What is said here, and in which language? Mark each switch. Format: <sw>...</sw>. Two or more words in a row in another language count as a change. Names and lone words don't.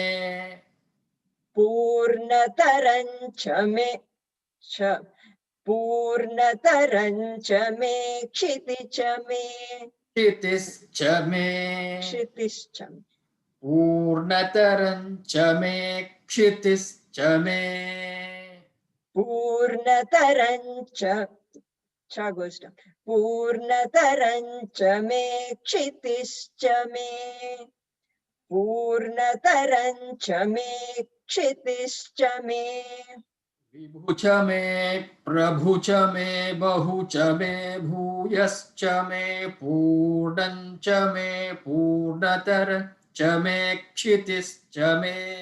<sa>Purnatarancha me, Purnatarancha me, Kshiticha me. Kshitischa me. Kshiticha me. Purnatarancha me, Kshitischa me.</sa> <en>Purnatarancha, cha goes down.</en> <sa>Purnatarancha me, Kshiticha me. Purnatarancha me, Kshiticha me. Vibhucha me, Prabhucha me, Bahucha me, Bhuyascha me, Purnancha me, Purnatarancha me, Kshitischa me.</sa>